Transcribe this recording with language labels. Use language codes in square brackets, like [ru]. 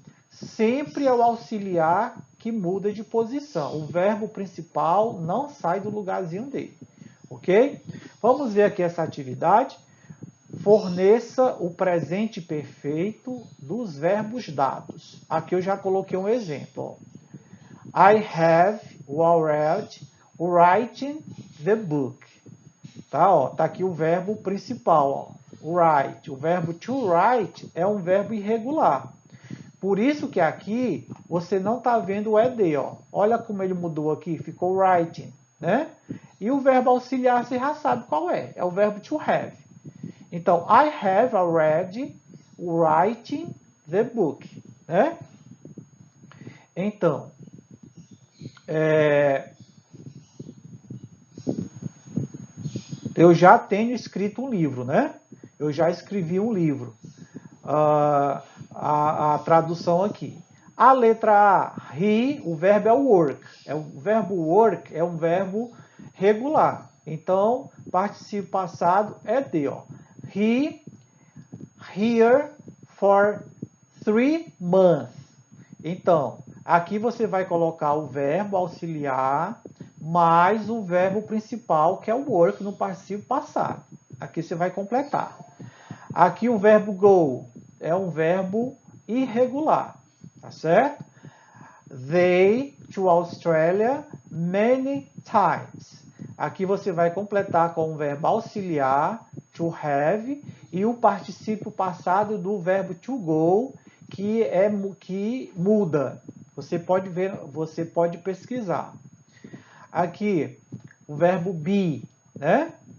[pt] Sempre é o auxiliar que muda de posição. O verbo principal não sai do lugarzinho dele, ok? Vamos ver aqui essa atividade. Forneça o presente perfeito dos verbos dados. Aqui eu já coloquei um exemplo. Ó. [en] I have already written the book. [pt] Tá, ó, tá aqui o verbo principal, ó, write. O verbo to write é um verbo irregular. Por isso que aqui você não está vendo o ED, ó. Olha como ele mudou aqui, ficou writing, né? E o verbo auxiliar você já sabe qual é o verbo to have. Então, [en] I have already written the book, né? [pt] Então, eu já tenho escrito um livro, né? Eu já escrevi um livro. A tradução aqui. A letra A, he, o verbo é o work. O verbo work é um verbo regular. Então, participio passado é de, ó. [en] He here for 3 months. [pt] Então, aqui você vai colocar o verbo auxiliar mais o verbo principal, que é o work, no participio passado. Aqui você vai completar. Aqui o verbo go é um verbo irregular, tá certo? [en] They to Australia many times. [pt] Aqui você vai completar com o verbo auxiliar, to have, e o particípio passado do verbo to go, que muda. Você pode ver, você pode pesquisar. Aqui, o verbo be, né?